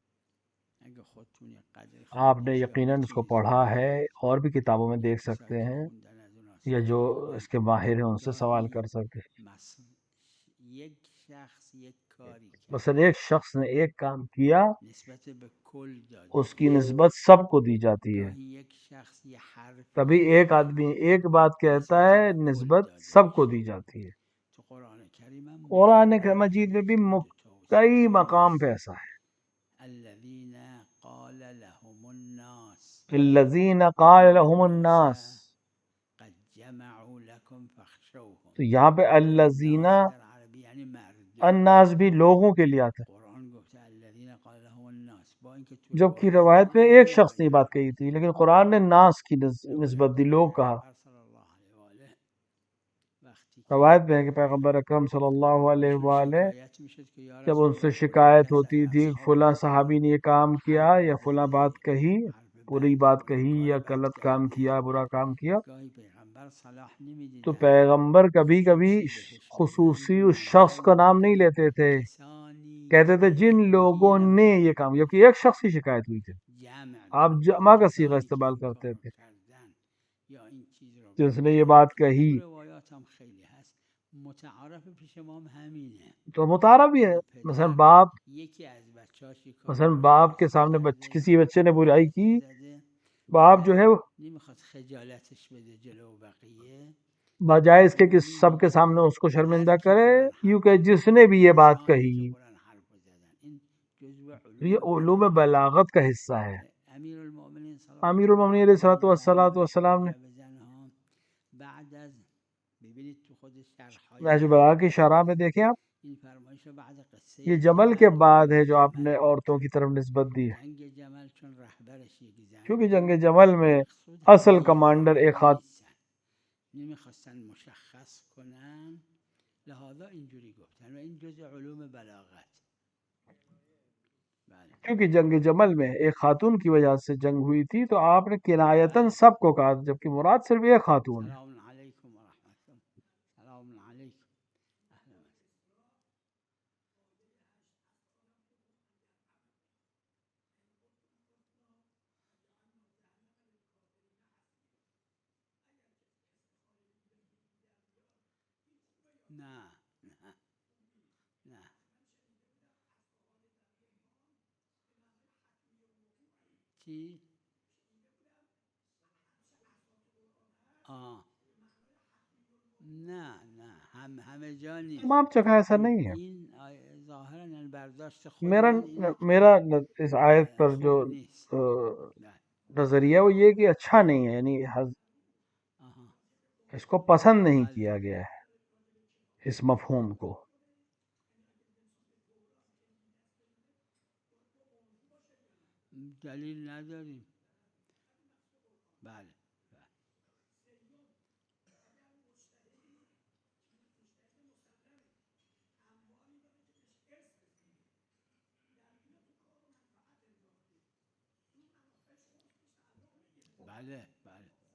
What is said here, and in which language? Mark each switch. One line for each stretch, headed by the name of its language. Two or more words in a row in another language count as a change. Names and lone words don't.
Persian: اگه خودتون یه قدری
Urdu: آپ نے یقیناً اس کو پڑھا ہے، اور بھی کتابوں میں دیکھ سکتے ہیں، یا جو اس کے ماہر ہیں ان سے سوال کر سکتے ہیں.
Persian: یک شخص یک کاری کرد
Urdu: مثلا ایک شخص نے ایک کام کیا،
Persian: نسبت به کل داده
Urdu: اس کی نسبت سب کو دی جاتی ہے.
Persian: گاهی یک شخص یه حرف
Urdu: کبھی ایک آدمی ایک بات کہتا ہے، نسبت سب کو دی جاتی ہے.
Persian: تو قرآن کریم هم
Urdu: قرآن مجید میں بھی کئی مقام پہ ایسا ہے.
Arabic: الذین قال لهم الناس الذین قال لهم الناس، قد جمعوا لكم فاخشوهم
Urdu: تو یہاں پہ الذین
Persian: الناس در عربی یعنی مردم
Urdu: الناس بھی لوگوں کے لیے آتا ہے،
Persian: قرآن گفته
Arabic: الذین قال لهم الناس
Persian: با اینکه تو
Urdu: جبکہ روایت میں ایک شخص نے بات کہی تھی، لیکن قرآن نے ناس کی نسبت دی، لوگ کہا.
Arabic: صلی اللہ علیہ وآلہ
Persian: وقتی
Urdu: روایت میں ہے کہ پیغمبر اکرم
Arabic: صلی اللہ علیہ وآلہ
Persian: شکایت میشد که یا
Urdu: جب
Persian: رسول
Urdu: ان سے
Persian: الله
Urdu: شکایت
Persian: فلان
Urdu: ہوتی
Persian: کس
Urdu: تھی
Persian: از
Urdu: فلاں
Persian: اصحاب
Urdu: صحابی نے یہ کام کیا یا فلاں بات کہی،
Persian: حرف
Urdu: پوری
Persian: بد
Urdu: بات
Persian: گفت،
Urdu: کہی
Persian: کار
Urdu: یا
Persian: بد
Urdu: غلط
Persian: کرد.
Urdu: کام کیا، برا کام کیا،
Persian: گاهی پیغمبر صلاح نمیدیدن
Urdu: تو پیغمبر کبھی کبھی
Persian: خصوصی بهش
Urdu: خصوصی
Persian: میگن
Urdu: اس شخص کا نام نہیں لیتے تھے،
Persian: کسانی
Urdu: کہتے تھے
Persian: که
Urdu: جن لوگوں یہ نے یہ کام، جبکہ ایک شخص کی شکایت ہوئی تھی.
Persian: جمع
Urdu: آپ
Persian: میگفتن
Urdu: جمع کا صیغہ
Persian: کسانی که
Urdu: استعمال
Persian: این
Urdu: کرتے
Persian: کار
Urdu: تھے،
Persian: کردن یا این چیز رو
Urdu: جس نے یہ
Persian: گفتن.
Urdu: بات کہی
Persian: تو روایات هم خیلی هست، متعارف پیش ما هم همینه.
Urdu: تو متعارف بھی ہے.
Persian: که
Urdu: مثلا
Persian: پدر
Urdu: باپ
Persian: یکی از بچه‌هاش یه کاری
Urdu: مثلا
Persian: باشه
Urdu: باپ کے
Persian: درست
Urdu: سامنے
Persian: کرده،
Urdu: کسی بچے نے برائی کی،
Persian: حرفی زده،
Urdu: باپ جو ہے وہ
Persian: نمیخواد خجالتش بده جلو بقیه،
Urdu: بجائے اس کے کہ
Persian: اولی
Urdu: سب کے
Persian: میگه
Urdu: سامنے
Persian: که
Urdu: اس کو
Persian: هر
Urdu: شرمندہ
Persian: کی
Urdu: کرے،
Persian: فلان
Urdu: یوں
Persian: حرف
Urdu: کہ جس نے بھی یہ بات
Persian: کسانی
Urdu: کہی.
Persian: که فلان حرف زدن. این جزء
Urdu: یہ
Persian: علوم
Urdu: علوم
Persian: بلاغت.
Urdu: بلاغت کا حصہ ہے.
Persian: امیر المؤمنین
Urdu: امیر المومنین
Arabic: علیہ الصلوۃ والسلام
Urdu: نے
Persian: بعد از ببینید تو خود شرح‌های
Urdu: نہج البلاغہ کی شرح میں دیکھیں آپ،
Persian: این فرمایش رو بعد قصه
Urdu: یہ جمل کے بعد ہے جو آپ نے
Persian: جمل،
Urdu: عورتوں کی طرف نسبت دی ہے،
Persian: جنگ جمل چون رهبرش یک زن
Urdu: کیونکہ
Persian: بود،
Urdu: جنگ جمل میں
Persian: مقصود
Urdu: اصل
Persian: همه
Urdu: کمانڈر ایک
Persian: ظاهری نیستن، نمیخواستن مشخص کنن، لہذا اینجوری گفتن و این جزء علوم بلاغت. بله
Urdu: کیونکہ جنگ جمل میں ایک خاتون کی وجہ سے جنگ ہوئی تھی تو آپ نے کنایتاً سب کو کہا، جبکہ مراد صرف ایک خاتون ہے.
Arabic: سلام علیکم و رحمت الله. سلام علیکم. اهلا وسهلا.
Persian: نه نه نه چی؟ نه نه همه جا نیست.
Urdu: تمام جگہ ایسا نہیں ہے.
Persian: این ظاهرا یعنی برداشت خود
Urdu: میرا
Persian: من اینه که
Urdu: میرا اس آیت پر جو
Persian: خوب نیست. نه.
Urdu: نظریہ وہ یہ کہ اچھا نہیں ہے، یعنی
Persian: آها.
Urdu: اس کو پسند نہیں
Persian: بله.
Urdu: کیا گیا ہے اس مفہوم کو.
Persian: دلیل نداریم. بله بله. بله بله.